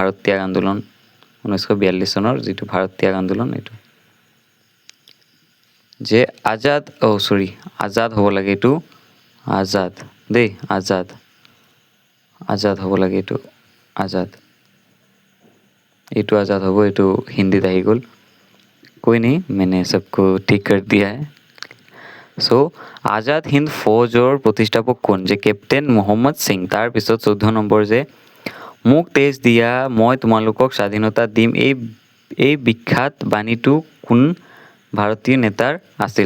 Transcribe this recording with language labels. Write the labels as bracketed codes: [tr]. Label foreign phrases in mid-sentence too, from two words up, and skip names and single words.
[as] 1942 চনৰ যিটো ভাৰত ত্যাগ আন্দোলন, এইটো যে আজাদ হ'ব লাগে, এইটো আজাদ দেই, আজাদ হ'ব লাগে, এইটো আজাদ হ'ব, এইটো হিন্দীত আহি গ'ল। [hi] कोई नहीं, मैंने सबको ठीक कर दिया है। [as] সো আজাদ হিন্দ ফৌজৰ প্ৰতিষ্ঠাপক কোন? যে কেপ্টেইন মহম্মদ সিং। তাৰপিছত 14 নম্বৰ যে মোক তেজ দিয়া, মই তোমালোকক স্বাধীনতা দিম, এই বিখ্যাত বাণীটো কোন ভাৰতীয় নেতাৰ আছিল?